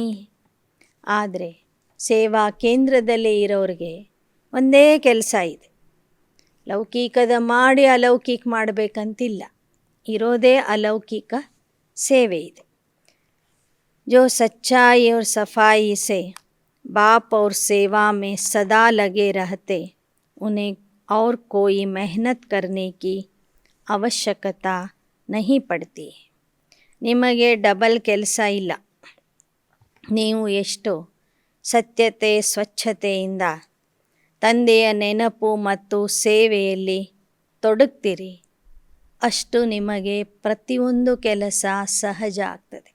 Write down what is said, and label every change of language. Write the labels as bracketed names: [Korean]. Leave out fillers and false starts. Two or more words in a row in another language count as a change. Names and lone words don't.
[Kannada] ಆದರೆ ಸೇವಾ ಕೇಂದ್ರದಲ್ಲಿ ಇರೋರಿಗೆ ಒಂದೇ ಕೆಲಸ ಇದೆ. ಲೌಕಿಕದ ಮಾಡಿ ಅಲೌಕಿಕ ಮಾಡಬೇಕಂತಿಲ್ಲ, ಇರೋದೇ ಅಲೌಕಿಕ ಸೇವೆ ಇದೆ. [Hindi] जो सच्चाई और सफाई से बाप और सेवा में सदा लगे रहते, उन्हें और कोई मेहनत करने की ಅವಶ್ಯಕತೆ नहीं पड़ती. [Kannada] ನಿಮಗೆ ಡಬಲ್ ಕೆಲಸ ಇಲ್ಲ. ನೀವು ಎಷ್ಟು ಸತ್ಯತೆ ಸ್ವಚ್ಛತೆಯಿಂದ ತಂದೆಯ ನೆನಪು ಮತ್ತು ಸೇವೆಯಲ್ಲಿ ತೊಡಗ್ತೀರಿ, ಅಷ್ಟು ನಿಮಗೆ ಪ್ರತಿಯೊಂದು ಕೆಲಸ ಸಹಜ ಆಗ್ತದೆ.